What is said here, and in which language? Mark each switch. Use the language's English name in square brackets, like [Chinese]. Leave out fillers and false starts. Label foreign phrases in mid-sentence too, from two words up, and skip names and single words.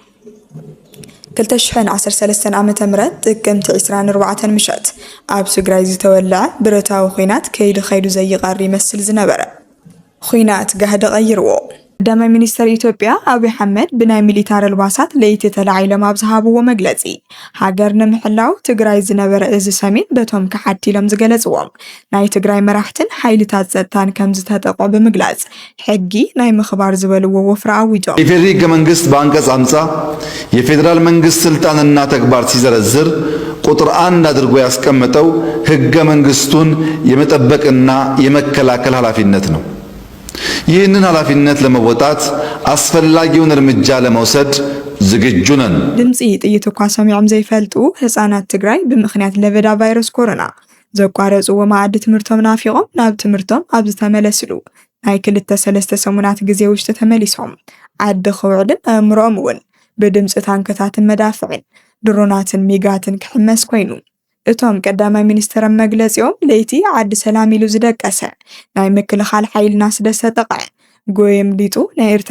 [Tigrinya] 2013 ዓመተ ምህረት ጥቅምቲ 24 ምሸት ኣብ ትግራይ ዝተወልዐ ብረታዊ ኩናት ከይዱ ዘይቀሪ ይመስል ዝነበረ ኩናት ጋህደ ቀይርዎ ቀዳማይ ሚኒስተር ኢትዮጵያ አብይ አሕመድ ብናይ ሚሊታሪ ልባሳት ለይቲ ተላዒሎም ኣብ ዝሃብዎ መግለጺ ሃገር ንምሕላው ትግራይ ዝነበረ እዚ ሰሜን በቶም ከሓቲሎም ዝገለጽዎም ናይ ትግራይ መራሕትን ሓይልታት ጸጥታን ከም ዝተጠቆ ብምግላጽ ሕጊ ናይ ምኽባር ዝበልዎ ወፍራ አዊጆም [Amharic] የፌዴራል ሕገ መንግስት በአንቀጽ 50 የፌዴራል መንግስት ስልጣንና ተግባር ሲዘረዝር ቁጥር 1 አድርጎ ያስቀመጠው ሕገ መንግስቱን የመጠበቅና የመከላከል ኃላፊነት ነው። ይህንን ኃላፊነት ለመወጣት አስፈላጊውን እርምጃ ለመውሰድ ዝግጁ ነን። [Tigrinya] ድምጺ ጥይት እኳ ሰሚዖም ዘይፈልጡ ህፃናት ትግራይ ብምኽንያት ለበዳ ቫይረስ ኮሮና ዘቋረጽዎ ማዕዲ ትምህርቶም ናፊቆም ናብ ትምህርቶም ኣብ ዝተመለስሉ ናይ 2-3 ሰሙናት ግዜ ውሽጢ ተመሊሶም ዓዲ ክውዕልን ኣእምሮኦም እውን ብድምፂ ታንክታትን መዳፍዕን ድሮናትን ሚጋትን ክሕመስ ኮይኑ እቶም ቀዳማይ ሚኒስተር መግለጺኦም ለይቲ ዓዲ ሰላም ኢሉ ዝደቀሰ ናይ ምክልኻል ሓይልና ስለሰጠቀ ጎየም ሊጡ ናይ ኤርትራ